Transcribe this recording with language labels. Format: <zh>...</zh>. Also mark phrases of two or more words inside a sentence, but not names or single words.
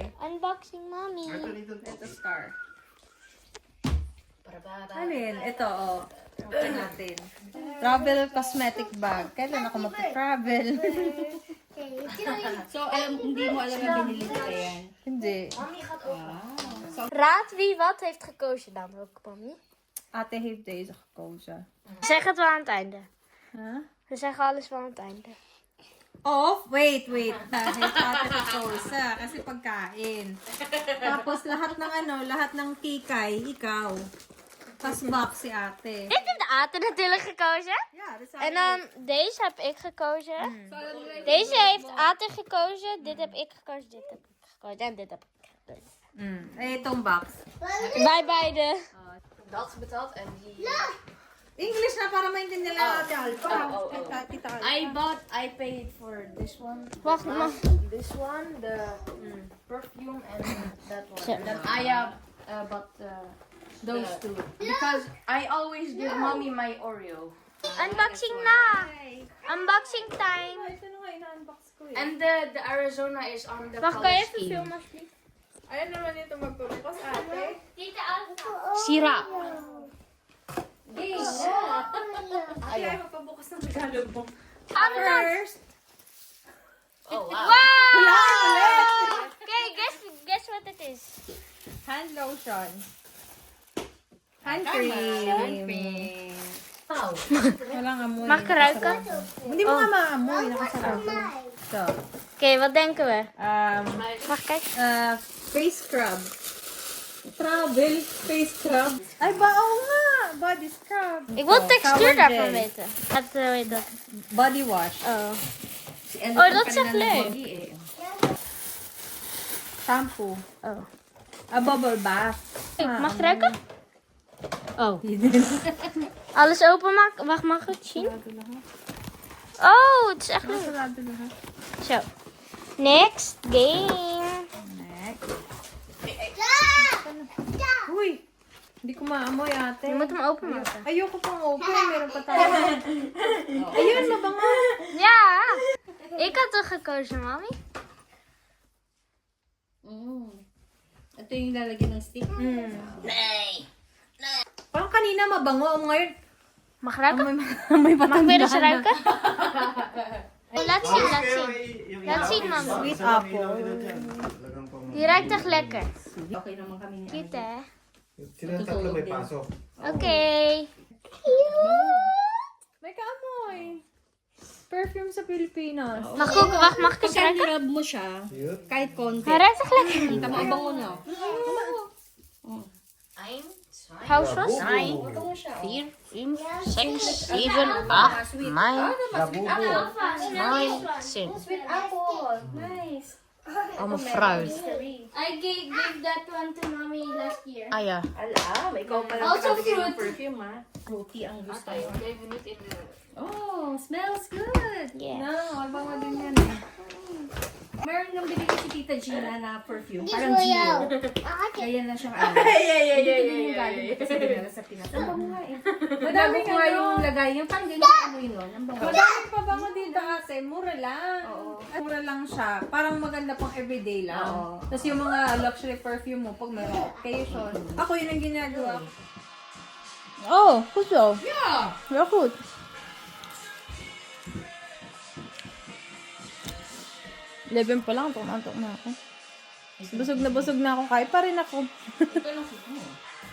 <en>Unboxing, Mommy.</en> <tl>Ito star. Alin? Ito, oh. Open natin.</tl> <en>Travel cosmetic bag.</en> <tl>Kailan ako mag-travel? So, hindi mo alam na binili kita yan. Hindi.</tl> <nl>Raad wie wat heeft gekozen dan ook, Mommy. Ate heeft deze gekozen. Zeg het wel aan het einde. Huh? We zeggen alles wel aan het einde. Of,</nl> <tl>wait. Dahil ate gekozen. Kasi pagkain. Tapos lahat ng kikay, ikaw. Tapos box si ate.</tl> <nl>Ik heb de Ate natuurlijk gekozen. Ja, dat is En dan deze heb ik gekozen. Deze heeft Ate gekozen. Dit heb ik gekozen. Dit heb ik gekozen. En dit heb ik gekozen.</nl> <tl>Itong box.</tl> <nl>Wij beide. Dat is betaald en die...</nl> <tl>English na para maintindihan nila ate Alpha.</tl> <en>I paid for this one.</en> <nl>Wacht maar.</nl> <en>This one, the perfume, and that one.</en> <nl>Zo.</nl> <en>And then I bought those two. Because I always give mommy my Oreo. Unboxing na. Unboxing time.</en> <tl>Ito na nga ina-unbox ko eh.</tl> <en>And the Arizona is on the</en> <nl>Wacht,</nl> <en>color</en> <nl>kan je even</nl> <en>scheme.</en> <nl>filmen alsjeblieft?</nl> <tl>Ayan naman ito magpapakos ate. Tita Alpha. Sirap. Ate ay magpabukas ng Tagalog mo.</tl> <en>First. Oh, wow. Wow! Okay, guess what it is. Hand lotion. Hand cream. Wow.</en> <tl>Walang amoy.</tl> <nl>Mag ik ruiken?</nl> <tl>Hindi mo nga maamoy. Nakasarap. So,</tl> <nl>Oké, wat denken we? Mag ik kijken?</nl> <en>face scrub. Travel face scrub.</en> <tl>Ay, oo nga.</tl> <en>Body scrub.</en> <nl>Ik wil</nl> <en>Oh,</en> <nl>textuur</nl> <en>shower</en> <nl>daarvan</nl> <en>gel.</en> <nl>weten. Wat weet dat?</nl> <en>Body wash.</en> <nl>Oh. Oh, dat is echt leuk.</nl> <en>Shampoo. Oh. A bubble bath.</en> <nl>Mag ik ruiken? Oh. Alles openmaken? Wacht, mag ik het zien? Oh, het is echt leuk. Zo.</nl> <en>Next game.</en> <tl>Uy! Hindi ko maamoy ate.</tl> <nl>Je moet hem openmaken.</nl> <tl>Ayoko pang open. Meron pa tayo. Ayun, mabango.</tl> <nl>Ja. Ik had toch gekozen, mami?</nl> <tl>Ito yung lalagyan ng stick. Parang kanina mabango. Ngayon,</tl> <nl>Mag ik ruiken?</nl> <tl>amoy</tl> <nl>Mag ik weer eens</nl> <tl>matanda na.</tl> <nl>ruiken? Oh, laat zien, laat zien. Laat zien, mami.</nl> <en>Sweet apple.</en> <nl>Die ruikt echt lekker.</nl> <tl>Okay naman kami niya.</tl> <nl>Cute, hè?</nl> <tl>Sila tatlo may pasok.</tl> <nl>Oké.</nl> <tl>May kaamoy. Perfume sa Pilipinas.</tl> <nl>Mag ik ook, wacht, mag ik eens</nl> <tl>Pagka</tl> <nl>ruiken?</nl> <tl>nirab mo siya, kahit konti.</tl> <nl>Hij ruikt echt lekker.</nl> <tl>Tama bango na.</tl> <nl>Hou vast. 4, 6, 7, 8, 9, 10.</nl> <en>Sweet apple. Nice.</en> <nl>Allemaal fruit.</nl> <en>I gave that one to mommy last year.</en> <nl>Ah ja.</nl> <tl>May ikaw pala</tl> <en>Also</en> <tl>nakabigay ng</tl> <en>fruit.</en> <tl>perfume ha. Fruity ang gusto.</tl> <nl>Even niet in de...</nl> <en>Oh, smells good. Yeah. No,</en> <tl>mabango din yan eh. Meron nang bibigay si Tita Gina na perfume. Parang Gio. Kaya na siyang ano. Yung galing kasi dinala sa Pinas. Ang bango nga eh. Madami ko nga yung lagay. Yung parang ganyan ang amoy nun. Ang bango. Madami pa bango dito ate. Mura lang. Mura lang siya. Parang maganda pang everyday lang. Oo. Tapos yung mga</tl> <en>luxury perfume</en> <tl>mo pag may occasion. Ako yun ang ginagawa ko.</tl> <nl>Oh, goed zo. Ja. Heel goed.</nl> <tl>Leven pa lang, tumantok na ako. Busog na ako. Kahit pa rin ako.</tl>